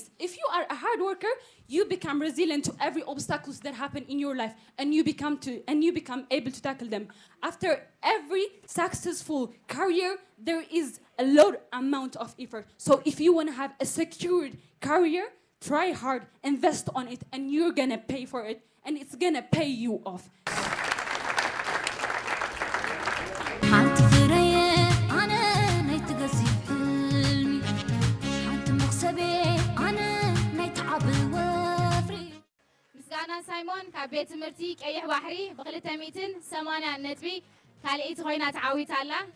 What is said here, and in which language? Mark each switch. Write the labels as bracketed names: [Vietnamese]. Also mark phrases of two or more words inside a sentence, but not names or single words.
[English] If you are a hard worker, you become resilient to every obstacles that happen in your life, and you become able to tackle them. After every successful career, there is a low amount of effort. So if you want to have a secured career, try hard, invest on it, and you're gonna pay for it, and it's gonna pay you off. [Tigrinya] ምስጋና ሳይሞን ካብ ቤት ትምህርቲ ቀይሕ ባሕሪ ብ280 ነጥቢ ካልእቲ ኮይና ተዓዊታ ኣላ